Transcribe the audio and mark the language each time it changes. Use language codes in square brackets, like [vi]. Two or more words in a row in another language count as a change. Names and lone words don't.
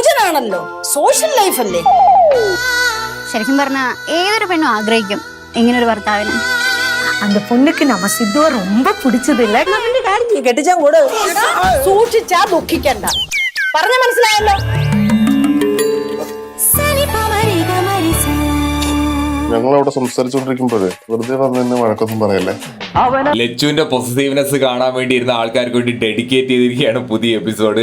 [ml] ആണല്ലോ, സോഷ്യൽ ലൈഫ് അല്ലേ. ശരിക്കും പറഞ്ഞാ ഏതൊരു പെണ്ണും ആഗ്രഹിക്കും ഇങ്ങനൊരു ഭർത്താവിന്. [ta] அந்த பொண்ணுக்கு நம்ம சித்துவ ரொம்ப பிடிச்சது இல்ல. [ml] കെട്ടിച്ചാൻ കൂടെ സൂക്ഷിച്ചാ ദുഃഖിക്കണ്ട. പറഞ്ഞ മനസ്സിലായല്ലോ. ഞങ്ങളവിടെ സംസാരിച്ചോണ്ടിരിക്കുമ്പോഴേ വെറുതെ വന്നു വഴക്കൊന്നും പറയല്ലേ. ലച്ചുവിന്റെ പൊസസീവ്നെസ് കാണാൻ വേണ്ടി ഇരുന്ന ആൾക്കാർക്ക് വേണ്ടി ഡെഡിക്കേറ്റ് ചെയ്തിരിക്കുകയാണ് പുതിയ എപ്പിസോഡ്.